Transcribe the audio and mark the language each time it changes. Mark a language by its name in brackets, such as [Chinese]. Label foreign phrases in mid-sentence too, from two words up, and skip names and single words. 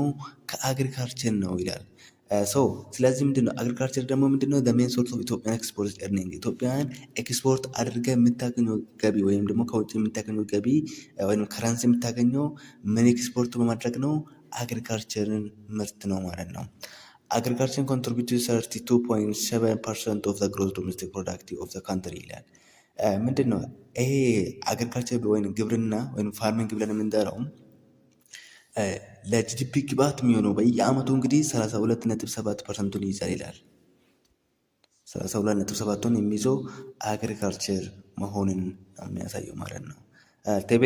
[Amharic] ከአግሪካልቸር ነው ይላል። ስለዚህ ምንድነው አግሪካልቸር ደግሞ ምንድነው? [English] the main source of Ethiopian export earning። [Amharic] ኢትዮጵያን ኤክስፖርት አድርገህ የምታገኘው ገቢ ወይም ደግሞ ከውጭ የምታገኘው ገቢ ወይም ከረንሲ የምታገኘው ምን ኤክስፖርት በማድረግ ነው? አግሪካልቸርን ምርት ነው ማለት ነው። [English] agriculture contributes 32.7% of the gross domestic product of the country [Amharic] ይላል። ምንድነው ይሄ አግሪካልቸር ወይም ግብርና ወይም ፋርሚንግ ብለን የምንጠራው ለጂዲፒ ግብዓት የሚሆነው በየአመቱ እንግዲህ 32.7% ይይዛል ይላል። 32.7% የሚይዘው አግሪካልቸር መሆኑን የሚያሳየው ማለት ነው። ቴብል